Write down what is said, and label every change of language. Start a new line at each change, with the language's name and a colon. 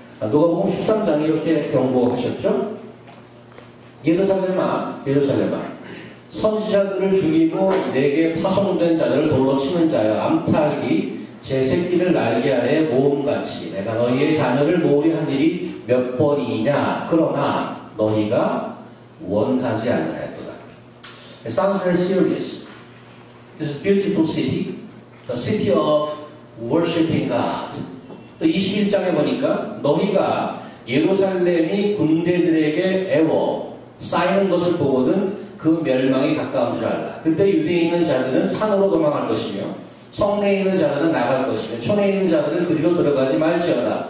Korean: 누가복음 13장에 이렇게 경고하셨죠. 예루살렘아 예루살렘아 선지자들을 죽이고 내게 파송된 자들을 돌로 치는 자여 암탉이 제 새끼를 날개 아래에 모음같이 내가 너희의 자녀를 모으려 한 일이 몇 번이냐. 그러나 너희가 원하지 않아야도다.
English: It sounds very serious. This is a beautiful city. The city of worshiping God.
Korean: 21장에 보니까 너희가 예루살렘이 군대들에게 애워 쌓이는 것을 보거든 그 멸망이 가까운 줄 알라. 그때 유대에 있는 자들은 산으로 도망할 것이며 성내에 있는 자들은 나갈 것이며 촌에 있는 자들은 그리로 들어가지 말지어다.